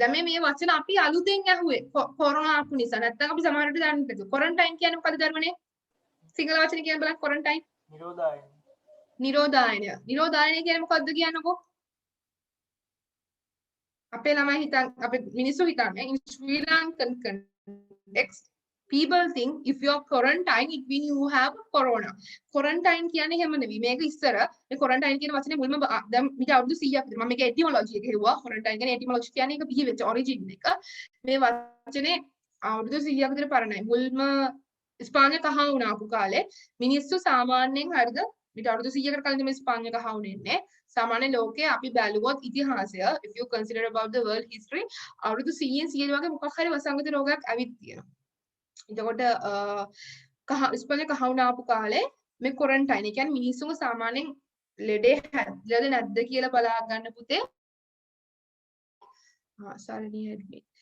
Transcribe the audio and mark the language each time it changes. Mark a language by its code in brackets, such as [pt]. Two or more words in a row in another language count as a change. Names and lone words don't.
[si] දැන් මේ වචන අපි අලුතෙන් ඇහුවේ කොරෝනා ආපු නිසා. නැත්නම් අපි සමහරවිට දන්නේ නැතුව. quarantine කියන්නේ මොකද ධර්මනේ? සිංහල වචන කියන්නේ බලන්න quarantine. නිරෝධායන. නිරෝධායන. නිරෝධායන කියන්නේ මොකද්ද කියන්නකෝ? අපේ ළමයි හිතන් අපේ මිනිස්සු හිතන්නේ [en] in Sri Lankan context people think if you're quarantine it means you have corona. [si] quarantine කියන්නේ එහෙම නෙවෙයි. මේක ඉස්සර මේ quarantine කියන වචනේ මුල්ම දැන් මිට අවුරුදු 100ක් විතර මම මේක etymology එක හෙව්වා. quarantine කියන්නේ etymology කියන්නේ ඒක බිහි වෙච්ච origin එක. මේ වචනේ අවුරුදු 100ක් විතර පරණයි. මුල්ම ස්පාඤ්ඤ කහ වුණා ආපු කාලේ මිනිස්සු සාමාන්‍යයෙන් හරිද මිට අවුරුදු 100කට කලින් මේ ස්පාඤ්ඤ කහ වුණේ සාමාන්‍ය ලෝකයේ අපි බැලුවොත් ඉතිහාසය [en] if you consider about the world history [si] අවුරුදු 100 වගේ මොකක් හරි වසංගත රෝගයක් ඇවිත් තියෙනවා. එතකොට ස්පාඤ්ඤ කහ වුණා ආපු කාලේ මේ quarantine ඒ කියන්නේ මිනිස්සුන්ව සාමාන්‍යයෙන් ලෙඩේ හැදලාද නැද්ද කියලා බලා ගන්න පුතේ. සාරණී ඇඩ්මිට්.